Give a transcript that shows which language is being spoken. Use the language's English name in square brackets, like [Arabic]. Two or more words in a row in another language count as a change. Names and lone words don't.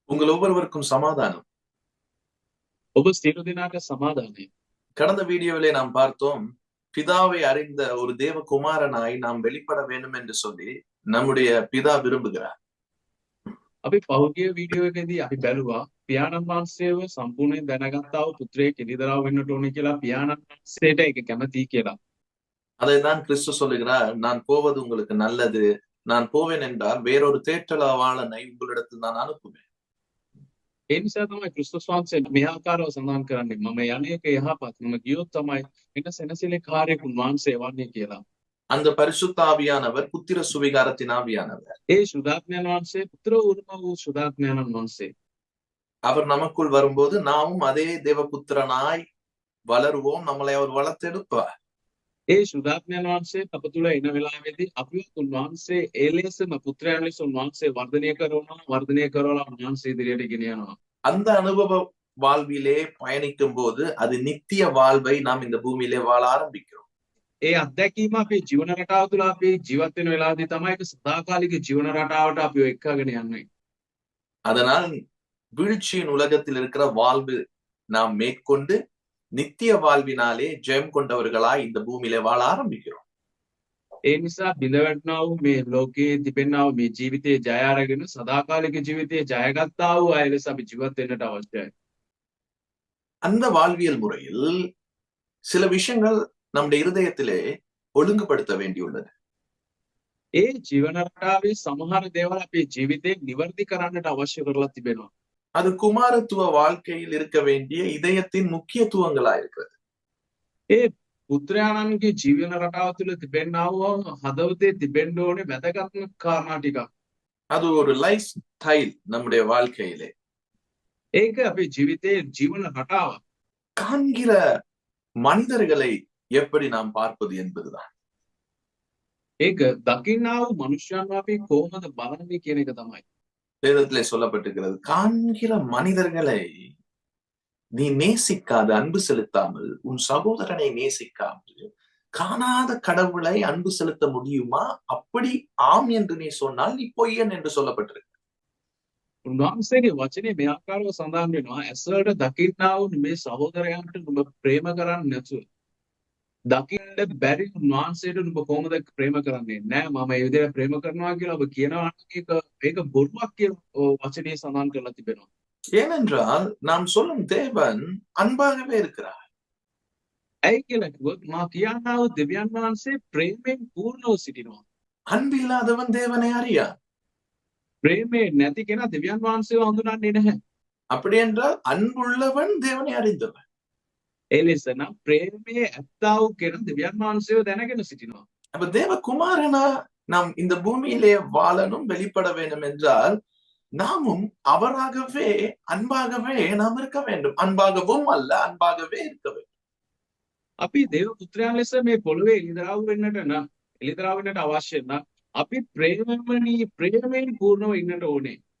[Tamil] உங்கள் ஒவ்வொருவருக்கும் சமாதானம். [Sinhala] ඔබ සියලු දෙනාට සමාදානය. [Tamil] கடந்த வீடியோவிலே நாம் பார்த்தோம், பிதாவை அறிந்த ஒரு தேவ குமாரனாய் நாம் வெளிப்பட வேண்டும் என்று சொல்லி நம்முடைய பிதா விரும்புகிறார். [Sinhala] අපි පෞද්ගලික වීඩියෝ එකේදී අපි බැලුවා පියාණන් වහන්සේව සම්පූර්ණයෙන් දැනගත්තා වූ පුත්‍රයෙක් එළිදරව් වෙන්නට ඕනේ කියලා පියාණන් වහන්සේට ඒක කැමතියි කියලා. [Tamil] அதைதான் கிறிஸ்து சொல்லுகிறார், நான் போவது உங்களுக்கு நல்லது. நான் போவேன் என்றால் வேறொரு தேற்றளவாளனை உங்களிடத்தில் நான் அனுப்புவேன். [Sinhala] ඒ නිසා තමයි ක්‍රිස්තුස් වහන්සේ මේ ආකාරව සඳහන් කරන්නේ මම යන්නේක යහපත් මම ගියොත් තමයි එන සෙනසෙලකාරයෙකු වහන්සේ වන්නේ කියලා. [Tamil] அந்த பரிசுத்த ஆவியானவர் புத்திர சுவிகாரத்தின் ஆவியானவர். [Sinhala] ඒ සුදාත්මයන් වහන්සේ පුත්‍ර උරුම වූ සුදාත්මයන් වහන්සේ. [Tamil] அவர் நமக்குள் வரும்போது நாமும் அதே தேவபுத்திரனாய் வளருவோம், நம்மளை அவர் வளர்த்தெடுப்பார். [Sinhala] ඒ සුදාත්මයන් වහන්සේ අප තුළ එන වෙලාවේදී අපිව උන්වහන්සේ ඒ ලෙසම පුත්‍රයන් ලෙස උන්වහන්සේ වර්ධනය කරලා උන්වහන්සේ ඉදිරියට ගෙන යනවා. [Tamil] அந்த அனுபவ வாழ்விலே பயணிக்கும் போது அது நித்திய வாழ்வை நாம் இந்த பூமியிலே வாழ ஆரம்பிக்கிறோம். [Sinhala] ඒ අත්දැකීම අපේ ජීවන රටාව තුළ අපි ජීවත් වෙන වෙලාවදී තමයි ඒක සදාකාලික ජීවන රටාවට අපිව එක්කගෙන යන්නේ. [Tamil] அதனால் வீழ்ச்சியின் உலகத்தில் இருக்கிற வாழ்வு நாம் மேற்கொண்டு நித்திய வாழ்வினாலே ஜெயம் கொண்டவர்களாய் இந்த பூமியிலே வாழ ஆரம்பிக்கிறோம். [Sinhala] ඒ නිසා බිඳවැටෙනා වූ මේ ලෝකයේ තිබෙනා වූ මේ ජීවිතයේ ජය අරගෙන සදාකාලික ජීවිතයේ ජයගත්තා වූ අය ලෙස අපි ජීවත් වෙන්නට අවශ්‍යයි. [Tamil] அந்த வாழ்வியல் முறையில் சில விஷயங்கள் நம்முடைய இருதயத்திலே ஒழுங்குபடுத்த வேண்டியுள்ளது. [Sinhala] ඒ ජීවන රටාවේ සමහර දේවල් අපේ ජීවිතේ නිවැරදි කරන්නට අවශ්‍ය කරලා තිබෙනවා. [Tamil] அது குமாரத்துவ வாழ்க்கையில் இருக்க வேண்டிய இதயத்தின் முக்கியத்துவங்களா இருக்கிறது. [Sinhala] ඒ පුත්‍රයාණන්ගේ ජීවන රටාව තුළ තිබෙනා වූ හදවතේ තිබෙන්න ඕනේ වැදගත්ම කාරණා ටිකක්. [Tamil] அது ஒரு [English] life style [Tamil] நம்முடைய வாழ்க்கையிலே. [Sinhala] ඒක අපේ ජීවිතයේ ජීවන රටාව. [Tamil] காண்கிற மனிதர்களை எப்படி நாம் பார்ப்பது என்பதுதான். [Sinhala] ඒක දකින්නා වූ මනුෂ්‍යයන්ව අපි කොහොමද බලන්නේ කියන එක තමයි. [Tamil] வேதத்திலே சொல்லப்பட்டிருக்கிறது, காண்கிற மனிதர்களை நீ நேசிக்காது, அன்பு செலுத்தாமல், உன் சகோதரனை நேசிக்காமல் காணாத கடவுளை அன்பு செலுத்த முடியுமா? அப்படி ஆம் என்று நீ சொன்னால் நீ பொய்யன் என்று சொல்லப்பட்டிருக்கு. [Sinhala] උන්වහන්සේගේ වචනේ මේ ආකාරව සඳහන් වෙනවා ඇසට දකින්නා වූ මේ සහෝදරයන්ට නුඹ ප්‍රේම කරන්නේ නැතුව දකින්න බැරි උන්වහන්සේට නුඹ කොහොමද ප්‍රේම කරන්නේ? නෑ මම ඒ විදිහට ප්‍රේම කරනවා කියලා ඔබ කියනවා නම් ඒක බොරුවක් කියලා වචනේ සඳහන් කරලා තිබෙනවා. [Tamil] ஏனென்றால் நாம் சொல்லும் தேவன் அன்பாகவே இருக்கிறார். [Sinhala] ඇයි කියලා කිව්වොත් මා කියනා වූ දෙවියන් වහන්සේ ප්‍රේමයෙන් පූර්ණව සිටිනවා. [Tamil] அன்பில்லாதவன் தேவனை அறியான். [Sinhala] ප්‍රේමේ නැති කෙනා දෙවියන් වහන්සේව හඳුනන්නේ නැහැ. [Tamil] அப்படி என்றால் அன்புள்ளவன் தேவனை அறிந்தவன். [Sinhala] ඒ ලෙස නම් ප්‍රේමයේ ඇත්තා වූ කෙනා දෙවියන් වහන්සේව දැනගෙන සිටිනවා. [Tamil] அப்ப தேவ குமாரனா நாம் இந்த பூமியிலே வாழணும், வெளிப்பட வேண்டும் என்றால் நாமும் அவராகவே அன்பாகவே நாம் இருக்க வேண்டும். அன்பாகவும் அல்ல, அன்பாகவே இருக்க வேண்டும். [Sinhala] අපි දේව පුත්‍රයන් ලෙස මේ පොළවේ එළිදරව් වෙන්නට අවශ්‍ය නම් අපි ප්‍රේමයෙන් පූර්ණව ඉන්නට ඕනේ.